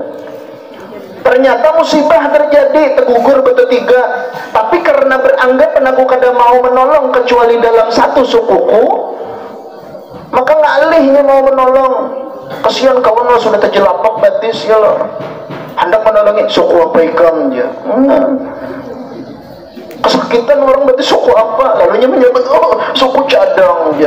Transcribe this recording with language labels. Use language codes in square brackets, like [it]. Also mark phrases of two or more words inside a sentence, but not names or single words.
[id] Ternyata musibah terjadi, tergugur bertiga. Tapi karena beranggap aku kada mau menolong kecuali dalam satu sukuku, maka ngalihnya mau menolong. [bjn] Kasihan kawan lo sudah terjelapak batis ya lo. Hendak menolongi suku apa ikam dia. [id] Kesakitan orang berarti suku apa? Lalunya menyebut oh suku cadang ya.